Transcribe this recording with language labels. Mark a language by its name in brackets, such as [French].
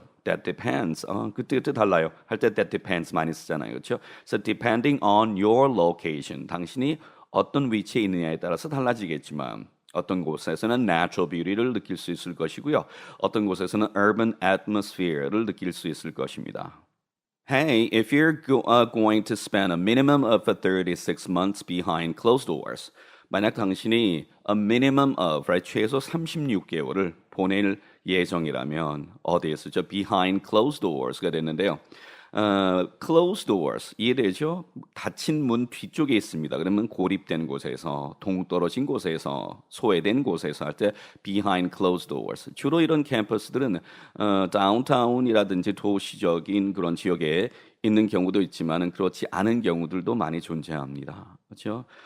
[English] That depends. 그때 달라요. [Korean] 할 때 that depends 많이 쓰잖아요. 그렇죠? So depending on your location, 당신이 어떤 위치에 있느냐에 따라서 달라지겠지만 어떤 곳에서는 natural beauty를 느낄 수 있을 것이고요. 어떤 곳에서는 urban atmosphere 를 느낄 수 있을 것입니다. [English] Hey, if you're going to spend a minimum of 36 months behind closed doors, 만약 당신이 a minimum of, right, 최소 36개월을 보낼 예정이라면 어디에 쓰죠? [Korean] behind closed doors 가 됐는데요. closed doors 이해되죠? 닫힌 문 뒤쪽에 있습니다. 그러면 고립된 곳에서, 동떨어진 곳에서, 소외된 곳에서 할 때 behind closed doors. 주로 이런 캠퍼스들은 다운타운이라든지 도시적인 그런 지역에 있는 경우도 있지만은 그렇지 않은 경우들도 많이 존재합니다. 그렇죠?